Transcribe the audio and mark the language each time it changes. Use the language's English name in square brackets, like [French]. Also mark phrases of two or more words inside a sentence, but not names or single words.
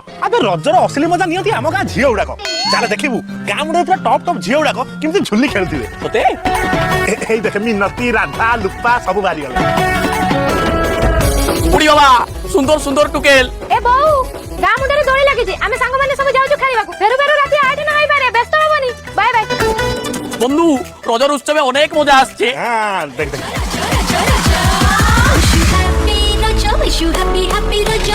[Odia] ଆବେ ରଜର ଅସଲି ମଜା ନିଅନ୍ତି ଆମ ଗାଁ ଝିଅ ଗୁଡାକ। ଚାଲେ ଦେଖିବୁ ଗାଁ ମୁଣ୍ଡରେ ପୁରା ଟପ୍ ଟପ୍ ଝିଅ ଗୁଡାକ କେମିତି ଝୁଲି ଖେଳୁଥିବେ। ତତେ ଏଇ ଦେଖେ ମିନତି, ରାଧା, ଲୁପା ସବୁ ବାହାରିଗଲେ। ବୁଢୀ ବାବା ସୁନ୍ଦର ସୁନ୍ଦର ଟୁକେଲ। ଏ ବୋଉ ଗାଁ ମୁଣ୍ଡରେ ଦୋଳି ଲାଗିଛି, ଆମେ ସାଙ୍ଗମାନେ ସବୁ ଯାଉଛୁ ଖେଳିବାକୁ। ଫେରୁ ଫେରୁ ରାତି 8 ନ ହେଇପାରେ, ବ୍ୟସ୍ତ ହବନି। [English] bye bye. [Bangla] বন্ধু রজর উৎসবে অনেক মজা আসছে। হ্যাঁ দেখ দেখ [English] Wish you happy, happy Raja.